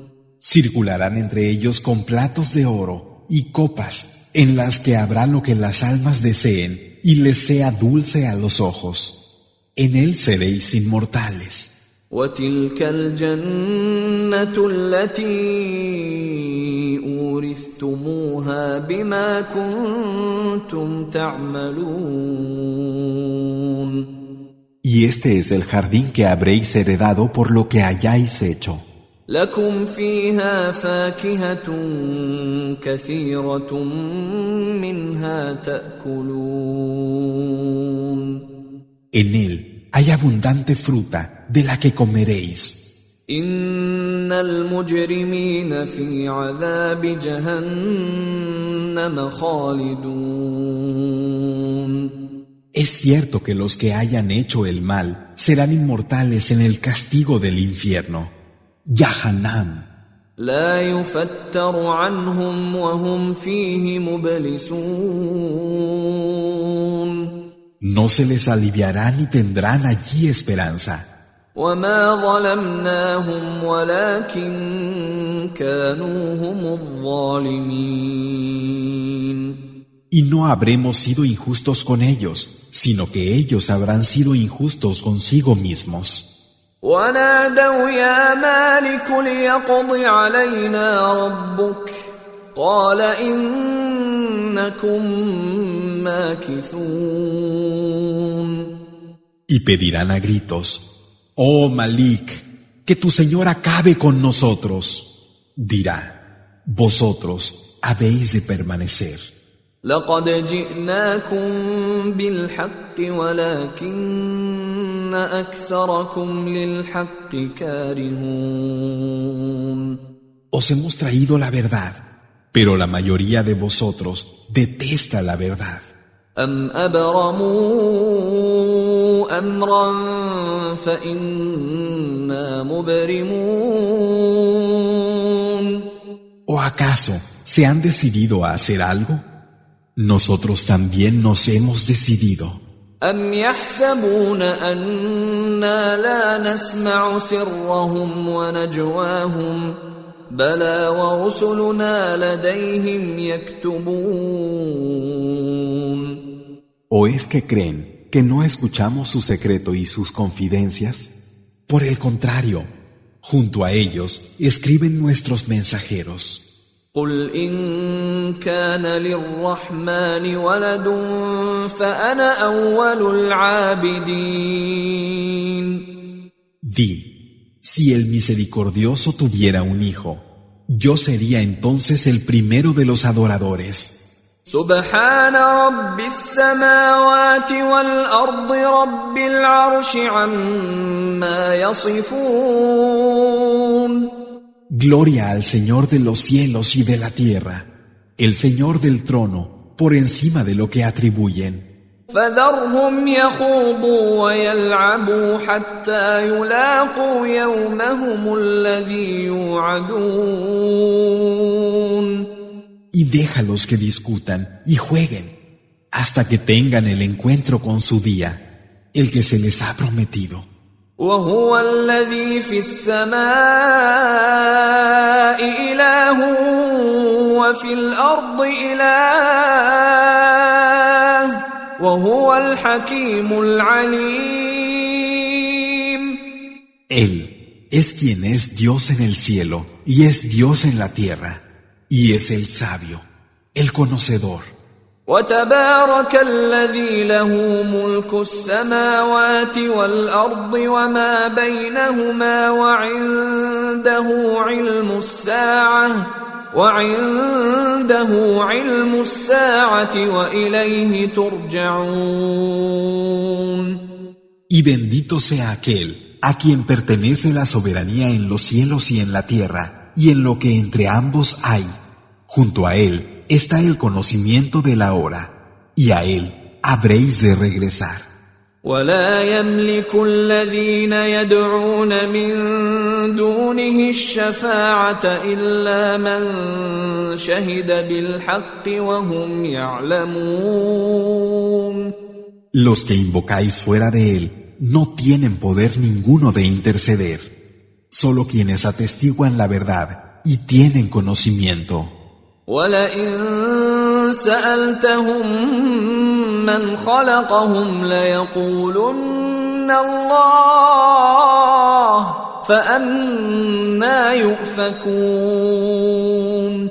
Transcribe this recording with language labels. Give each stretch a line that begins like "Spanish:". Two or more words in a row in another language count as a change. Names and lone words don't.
Spanish: Circularán entre ellos con platos de oro y copas en las que habrá lo que las almas deseen y les sea dulce a los ojos. En él seréis inmortales.
Arabic: وتلك الجنة التي أورثتموها بما كنتم تعملون.
Spanish: Y este es el jardín que habréis heredado por lo que hayáis hecho.
Arabic: لكم فيها فاكهة كثيرة منها تأكلون.
Spanish: En él hay abundante fruta de la que comeréis.
Arabic: إن المجرمين في عذاب جهنم خالدون.
Spanish: Es cierto que los que hayan hecho el mal serán inmortales en el castigo del infierno. Jahannam.
Arabic: لا يفتر عنهم وهم فيه مبلسون.
Spanish: No se les aliviará ni tendrán allí esperanza.
Arabic: وما ظلمناهم ولكن كانوا هم الظالمين.
Spanish: Y no habremos sido injustos con ellos, sino que ellos habrán sido injustos consigo mismos.
Arabic: ونادوا يا مالك ليقض علينا ربك قال إنكم ماكثون.
Spanish: Y pedirán a gritos: Oh Malik, que tu Señor acabe con nosotros. Dirá: Vosotros habéis de permanecer.
Arabic: لقد جئناكم بالحق ولكن أكثركم للحق كارهون.
Spanish: Os hemos traído la verdad, pero la mayoría de vosotros detesta la verdad.
Arabic: أم أبرموا أمرا فإنا مبرمون.
Spanish: ¿O acaso se han decidido a hacer algo? Nosotros también nos hemos decidido.
Arabic: أم يحسبون أنا لا نسمع سرهم ونجواهم بلى ورسلنا لديهم يكتبون.
Spanish: ¿O es que creen que no escuchamos su secreto y sus confidencias? Por el contrario, junto a ellos escriben nuestros mensajeros.
Arabic: قل إن كان للرحمن ولد فأنا أول العابدين.
Spanish: Di, si el misericordioso tuviera un hijo, yo sería entonces el primero de los adoradores.
Arabic: سبحان رب السماوات والأرض رب العرش عما يصفون.
Spanish: Gloria al Señor de los cielos y de la tierra, el Señor del trono, por encima de lo que atribuyen.
Arabic: فذرهم يخوضوا ويلعبوا حتى يلاقوا يومهم الذي يوعدون.
Spanish: Y déjalos que discutan y jueguen hasta que tengan el encuentro con su día, el que se les ha prometido.
Arabic: وهو الذي في السماء إله وفي الأرض إله وهو الحكيم العليم.
Spanish: Él es quien es Dios en el cielo y es Dios en la tierra, y es el sabio, el conocedor.
Arabic: وتبارك الذي له ملك السماوات والأرض وما بينهما وعنده علم الساعة وإليه ترجعون.
Spanish: Y bendito sea aquel a quien pertenece la soberanía en los cielos y en la tierra, y en lo que entre ambos hay. Junto a él está el conocimiento de la hora, y a él habréis de regresar.
Arabic: ولا يملك الذين يدعون من دونه الشفاعة إلا من شهد بالحق وهم يعلمون.
Spanish: Los que invocáis fuera de él no tienen poder ninguno de interceder, solo quienes atestiguan la verdad y tienen conocimiento.
Arabic: وَلَئِن سَأَلْتَهُم مَّنْ خَلَقَهُمْ لَيَقُولُنَّ اللَّهُ فَأَنَّىٰ يُؤْفَكُونَ.